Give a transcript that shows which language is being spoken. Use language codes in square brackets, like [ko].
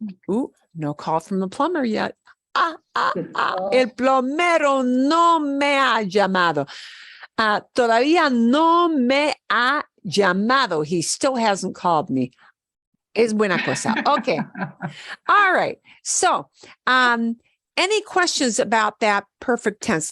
[en] Ooh, no call from the plumber yet. [es] El plomero no me ha llamado. Todavía no me ha llamado. [en] He still hasn't called me. [es] Es buena cosa. [en] Okay. All right. So, any questions about that perfect tense?